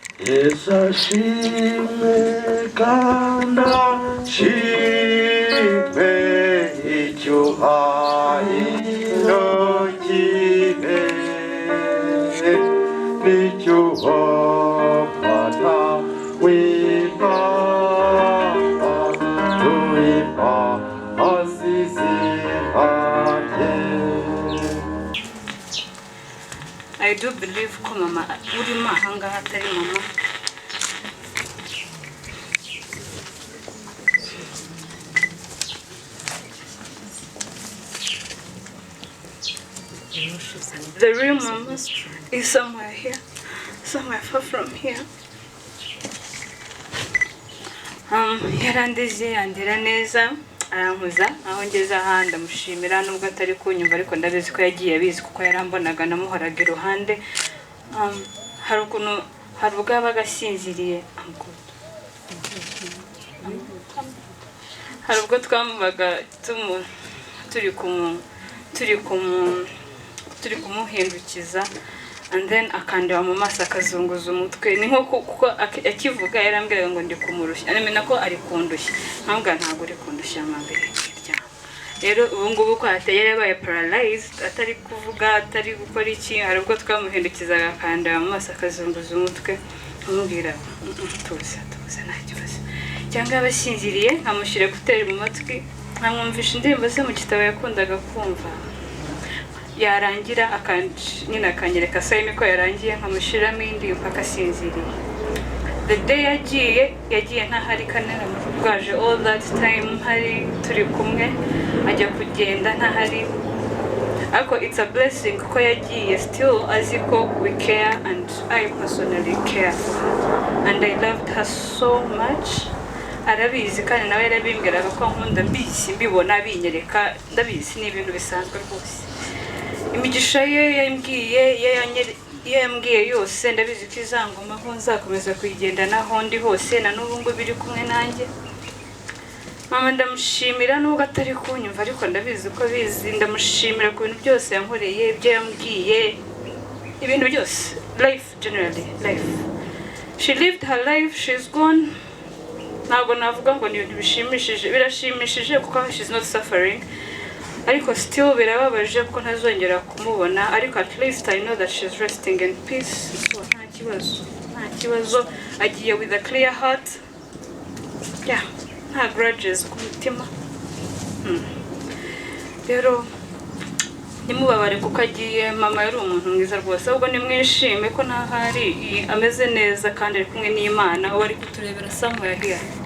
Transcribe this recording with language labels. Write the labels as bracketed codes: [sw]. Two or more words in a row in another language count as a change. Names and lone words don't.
[rw] Yesu ashimwe kandi ashimwe icyubahiro kibe n'icyubahiro w'Imana asize ate. [en] I do believe [rw] ko mama urimo ahangaha atari mama. [en] The real mama is somewhere here, somewhere far from here. [rw] Yarandeze yandera neza arankuza aho ngeze ahandi ndamushimira nubwo atari kunyumva ariko ndabizi ko yagiye abizi kuko yarambonaga namuhoraga iruhande. Hari ukuntu hari ubwo yabaga asinziriye, hari ubwo twamubaga turi kumuhindukiza [en] and then [rw] akandeba mu maso akazunguza umutwe. Ni nko kuko akivuga yarambwiraga ngo ndi kumurushya, anemena ko ari kundushya, ntabwo ntabwo uri kundushya amambere kirya. Rero ubu ngubu ko ateye yabaye paralyzed, atari kuvuga atari gukora iki, hari ubwo twamuhindukizaga akandeba mu maso akazunguza umutwe amubwira tuza nta kibazo, cyangwa abasinziriye nkamushyira kuteri mu matwi nkamwumvisha indirimbo ze mu gitabo yakundaga kumva, yarangira nyine akanyereka sayime ko yarangiye nkamushyiramo indi mpaka asinziriye. [en] The day [rw] yagiye ntahari kanera rwaje [en] all that time [rw] hari turi kumwe ajya kugenda ntahari, ariko [en] it's a blessing [rw] ko yagiye [en] still [rw] azi ko [en] we care and I personally care for her and I loved her so much. [rw] Arabizi kandi nawe yarabimbwiraga ko nkunda mbizi mbibona binyereka ndabizi ni ibintu bisanzwe rwose. Imigisha ye yambwiye yose ndabizi ko izangumaho nzakomeza kuyigendanaho ndi hose na n'ubu ngo biri kumwe nanjye. Mama ndamushimira nubwo atari kunyumva ariko ndabizi ko bizi, ndamushimira ku bintu byose yankoreye, ibyo yambwiye, ibintu byose, [en] life generally, life. She lived her life, she's gone. [rw] Ntabwo navuga ngo ni ibintu bishimishije, birashimishije kuko [en] she's not suffering, [rw] ariko still birababaje ko ntazongera kumubona, ariko [en] at least I know that she's resting in peace. [rw] So nta kibazo agiye [en] with a clear heart, [rw] yeah, nta grudges ku mutima. Rero nimubabare kuko agiye, mama yari umuntu mwiza rwose, ahubwo nimwishime ko ntahari ameze neza kandi ari kumwe n'Imana, uwo ari kuturebera [en] somewhere here.